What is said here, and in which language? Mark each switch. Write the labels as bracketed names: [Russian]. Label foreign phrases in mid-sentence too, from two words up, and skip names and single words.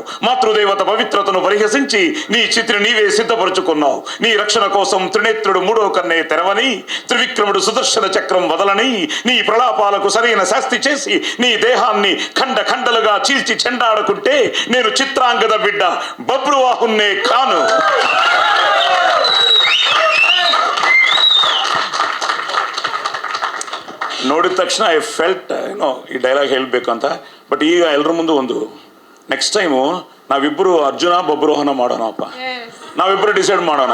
[Telugu] మాతృదేవత పవిత్రతను పరిహసించి నీ చిత్రి నీవే సిద్ధపరుచుకున్నావు. నీ రక్షణ కోసం త్రినేత్రుడు మూడో కన్నే తెరవని, త్రివిక్రముడు సుదర్శన చక్రం వదలని, నీ ప్రలాపాలకు సరైన శాస్తి చేసి నీ దేహాన్ని ఖండ ఖండలుగా చీల్చి చెండాడుకుంటే నేను చిత్రాంగద బిడ్డ బబ్రువాహున్నే కాను. [Kannada] ನೋಡಿದ ತಕ್ಷಣ [English] I felt [Kannada] ಈ ಡೈಲಾಗ್ ಹೇಳಬೇಕು ಅಂತ. ಬಟ್ ಈಗ ಎಲ್ಲರ ಮುಂದೆ ಒಂದು [English] next time [Kannada] ನಾವಿಬ್ಬರು ಅರ್ಜುನ ಬಬ್ರುವಾಹನ ಮಾಡೋಣಪ್ಪ. ನಾವಿಬ್ಬರು ಡಿಸೈಡ್ ಮಾಡೋಣ.